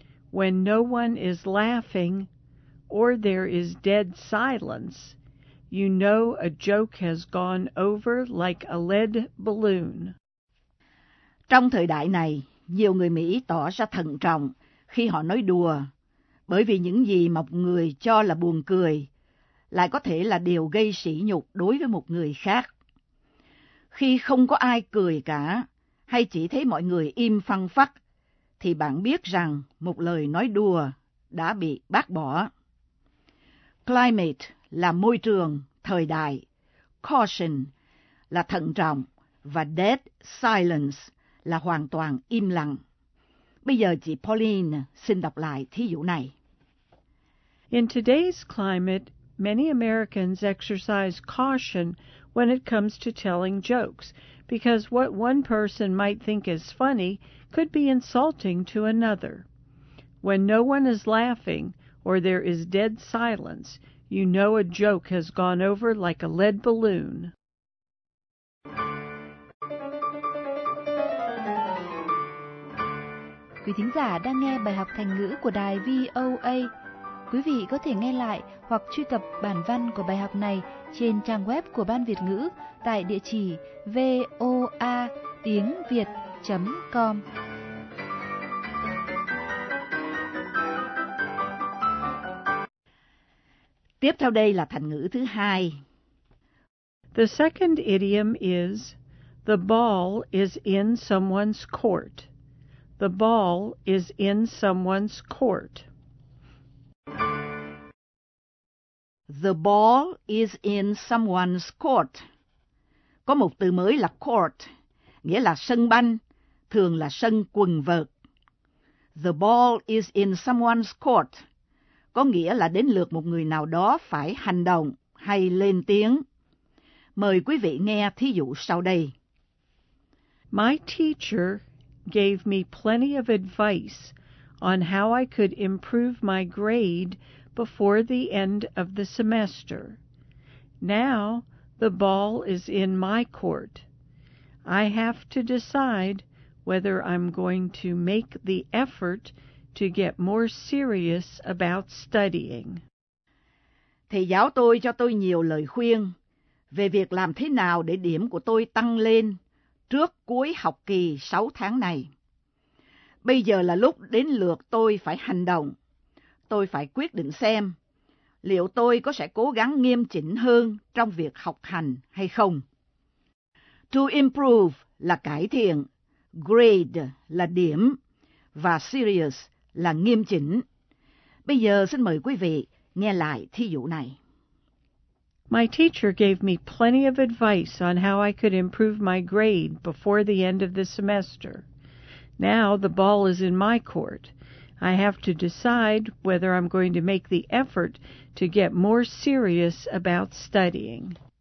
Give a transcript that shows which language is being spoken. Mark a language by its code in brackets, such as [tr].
[en] When no one is laughing or there is dead silence, you know a joke has gone over like a lead balloon. [vi] Trong thời đại này, nhiều người Mỹ tỏ ra thận trọng khi họ nói đùa, bởi vì những gì mà một người cho là buồn cười lại có thể là điều gây sỉ nhục đối với một người khác. khi không có ai cười cả, hay chỉ thấy mọi người im phăng phắc, thì bạn biết rằng một lời nói đùa đã bị bác bỏ. Climate là môi trường, thời đại. Caution là thận trọng. Và dead silence là hoàn toàn im lặng. Bây giờ chị Pauline xin đọc lại thí dụ này. [en] In today's climate, many Americans exercise caution when it comes to telling jokes, because what one person might think is funny could be insulting to another. When no one is laughing or there is dead silence, you know a joke has gone over like a lead balloon. [vi] Quý thính giả đang nghe bài học thành ngữ của đài VOA. Quý vị có thể nghe lại hoặc truy cập bản văn của bài học này trên trang web của Ban Việt ngữ tại địa chỉ voatiengviet.com. Tiếp theo đây là thành ngữ thứ hai. [en] The second idiom is the ball is in someone's court. The ball is in someone's court. The ball is in someone's court. [vi] Có một từ mới là court, nghĩa là sân banh, thường là sân quần vợt. [en] The ball is in someone's court. [vi] Có nghĩa là đến lượt một người nào đó phải hành động hay lên tiếng. Mời quý vị nghe thí dụ sau đây. [en] My teacher gave me plenty of advice on how I could improve my grade before the end of the semester. Now the ball is in my court. I have to decide whether I'm going to make the effort to get more serious about studying. [vi] Thầy giáo tôi cho tôi nhiều lời khuyên về việc làm thế nào để điểm của tôi tăng lên trước cuối học kỳ 6 tháng này. Bây giờ là lúc đến lượt tôi phải hành động. Tôi phải quyết định xem liệu tôi có sẽ cố gắng nghiêm chỉnh hơn trong việc học hành hay không. To improve là cải thiện, grade là điểm và serious là nghiêm chỉnh. Bây giờ xin mời quý vị nghe lại thí dụ này. [en] My teacher gave me plenty of advice on how I could improve my grade before the end of the semester. Now the ball is in my court. I have to decide whether I'm going to make the effort to get more serious about studying.